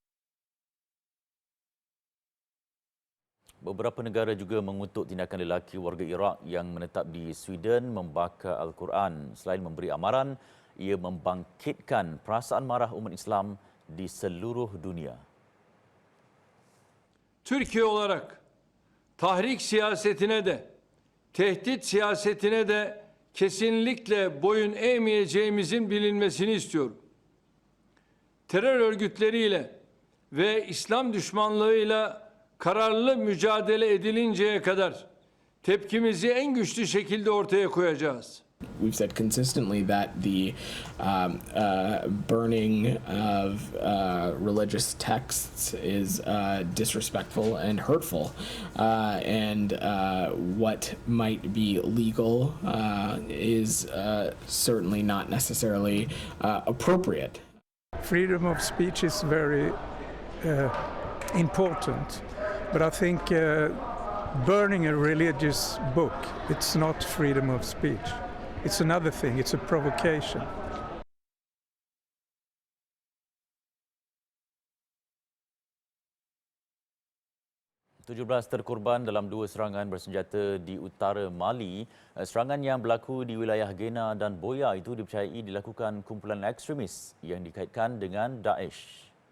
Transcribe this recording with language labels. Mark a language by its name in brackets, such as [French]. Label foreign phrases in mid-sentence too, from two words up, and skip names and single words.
[Malay] Beberapa negara juga mengutuk tindakan lelaki warga Iraq yang menetap di Sweden membakar Al-Quran. Selain memberi amaran, ia membangkitkan perasaan marah umat Islam di seluruh dunia. [Turkish] Türkiye olarak tahrik siyasetine de, tehdit siyasetine de kesinlikle boyun eğmeyeceğimizin bilinmesini istiyorum. Terör örgütleriyle ve İslam düşmanlığıyla kararlı mücadele edilinceye kadar tepkimizi en güçlü şekilde ortaya koyacağız. [English] We've said consistently that the burning of religious texts is disrespectful and hurtful, and what might be legal is certainly not necessarily appropriate. Freedom of speech is very important, but I think burning a religious book, it's not freedom of speech. It's another thing, it's a provocation. [Malay] Belas terkorban dalam dua serangan bersenjata di utara Mali. Serangan yang berlaku di wilayah Gena dan Boya itu dipercayai dilakukan kumpulan ekstremis yang dikaitkan dengan Daesh.